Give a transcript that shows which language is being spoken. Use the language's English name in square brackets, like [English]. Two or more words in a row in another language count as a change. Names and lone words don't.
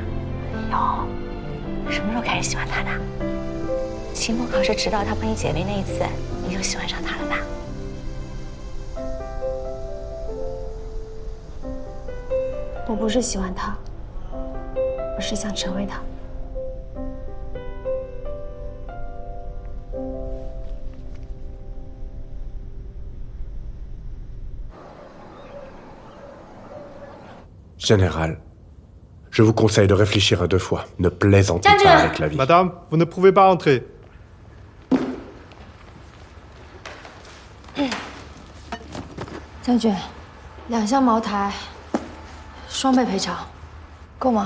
[Chinese] 有，什么时候开始喜欢他的？期末考试迟到他帮你解围那一次，你就喜欢上他了吧？我不是喜欢他，我是想成为他。 [French] Général, je vous conseille de réfléchir à 2 fois. Ne plaisantez pas avec la vie. Madame, vous ne pouvez pas entrer. [Chinese] 将军，2箱茅台，双倍赔偿，够吗？